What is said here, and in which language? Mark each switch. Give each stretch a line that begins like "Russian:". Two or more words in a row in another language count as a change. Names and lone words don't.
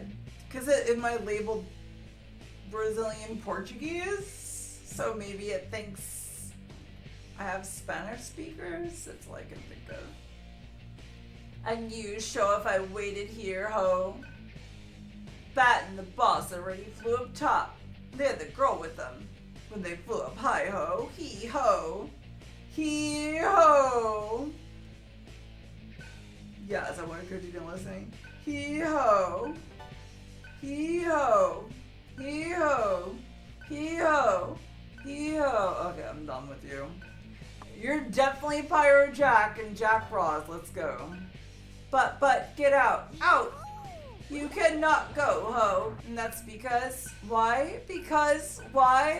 English: Because it might label Brazilian Portuguese, so maybe it thinks I have Spanish speakers. That's all I can think of. And you show if I waited here, ho. Bat and the boss already flew up top. They had the girl with them. When they flew up high, ho. Hee ho. Hee ho. Yes, I want to continue listening. Hee ho. Hee ho. Hee ho. Hee ho. Hee ho. Okay, I'm done with you. You're definitely Pyro Jack and Jack Frost. Let's go. But, get out. Out! You cannot go, ho. And that's because, why? Because, why?